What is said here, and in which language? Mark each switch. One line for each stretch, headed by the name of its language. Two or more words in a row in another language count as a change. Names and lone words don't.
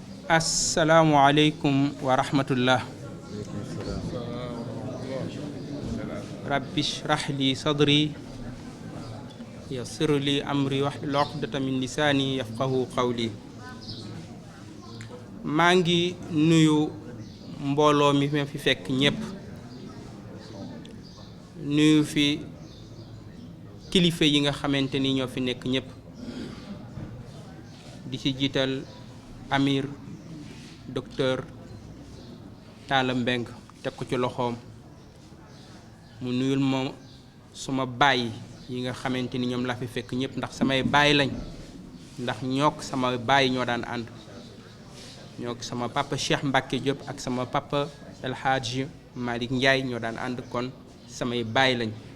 Arabic: السلام عليكم ورحمة الله. رب اشرح لي صدري يسر لي أمري واحلل عقدة من لساني يفقهوا قولي.
Wolof: maa ngi nuyu mbooloo mi fi fekk ñépp, nuyu fi kilifa yi nga xamante ni ñoo fi nekk ñépp, di ci jiital Amir docteur Talla Mbeng, teg ko ci loxoom mu nuyul ma suma baay yi nga xamante ni ñoom laa fi fekk ñépp, ndax samay baay lañ, ndax ñook sama baay ñoo daan ànd, ñook sama papa Cheikh Mbacke Diop ak sama papa El Hadj Malick Ndiaye ñoo daan ànd, kon samay baay lañ.